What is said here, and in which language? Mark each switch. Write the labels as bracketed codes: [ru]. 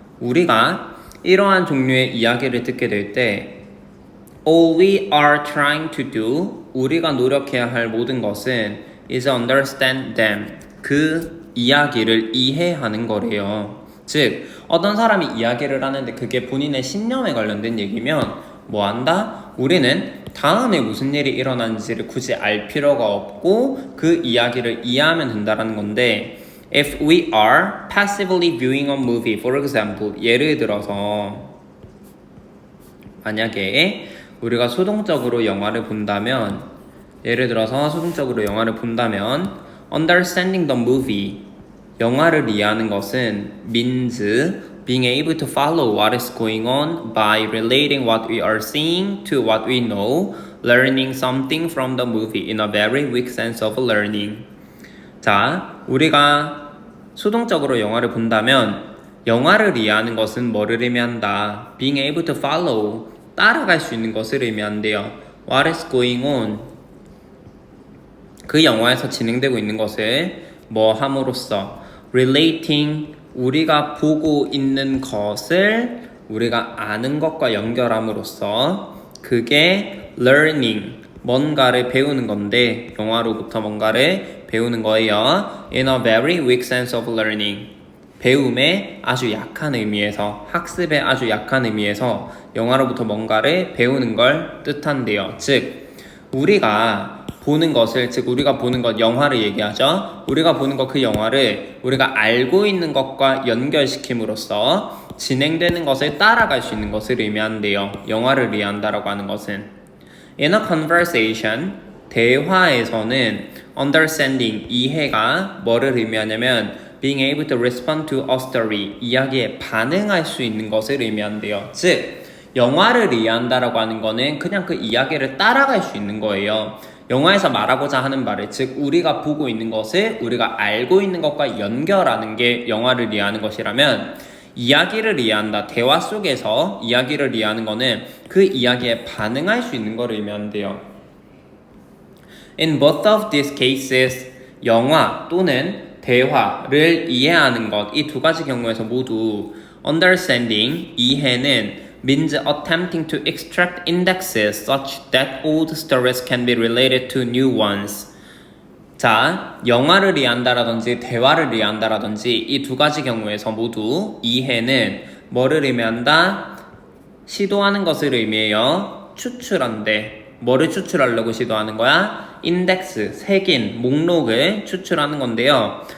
[ko] 우리가 이러한 종류의 이야기를 듣게 될 때 [en] All we are trying to do [ko] 우리가 노력해야 할 모든 것은 [en] is understand them [ko] 그 이야기를 이해하는 거래요. 즉 어떤 사람이 이야기를 하는데 그게 본인의 신념에 관련된 얘기면 뭐 한다? 우리는 다음에 무슨 일이 일어나는지를 굳이 알 필요가 없고 그 이야기를 이해하면 된다는 건데 [en] If we are passively viewing a movie, for example [ko] 예를 들어서 만약에 우리가 수동적으로 영화를 본다면 [en] 예를 들어서 수동적으로 영화를 본다면 Understanding the movie [ko] 영화를 이해하는 것은 [en] means being able to follow what is going on by relating what we are seeing to what we know, learning something from the movie in a very weak sense of learning. [ko] 자, 우리가 수동적으로 영화를 본다면 영화를 이해하는 것은 뭐를 의미한다? [en] Being able to follow, [ko] 따라갈 수 있는 것을 의미한대요. [en] What is going on? [ko] 그 영화에서 진행되고 있는 것을 뭐 함으로써 relating, 우리가 보고 있는 것을 우리가 아는 것과 연결함으로써 그게 learning, 뭔가를 배우는 건데 영화로부터 뭔가를 배우는 거예요. [en] In a very weak sense of learning. [ko] 배움의 아주 약한 의미에서 학습의 아주 약한 의미에서 영화로부터 뭔가를 배우는 걸 뜻한대요. 즉 우리가 보는 것을 즉 우리가 보는 것 영화를 얘기하죠. 우리가 보는 것 그 영화를 우리가 알고 있는 것과 연결시킴으로써 진행되는 것을 따라갈 수 있는 것을 의미한대요. 영화를 이해한다라고 하는 것은 [en] In a conversation [ko] 대화에서는 understanding 이해가 뭐를 의미하냐면 [en] being able to respond to a story [ko] 이야기에 반응할 수 있는 것을 의미한대요. 즉 영화를 이해한다라고 하는 거는 그냥 그 이야기를 따라갈 수 있는 거예요. 영화에서 말하고자 하는 말을 즉 우리가 보고 있는 것을 우리가 알고 있는 것과 연결하는 게 영화를 이해하는 것이라면 이야기를 이해한다. 대화 속에서 이야기를 이해하는 거는 그 이야기에 반응할 수 있는 걸 의미한대요. [en] In both of these cases [ko] 영화 또는 대화를 이해하는 것 이 두 가지 경우에서 모두 [en] understanding 이해는 means attempting to extract indexes such that old stories can be related to new ones. [ko] 자, 영화를 이해한다라든지 대화를 이해한다라든지 이 두 가지 경우에서 모두 이해는 뭐를 의미한다? 시도하는 것을 의미해요. 추출한대. 뭐를 추출하려고 시도하는 거야? 인덱스, 색인, 목록을 추출하는 건데요.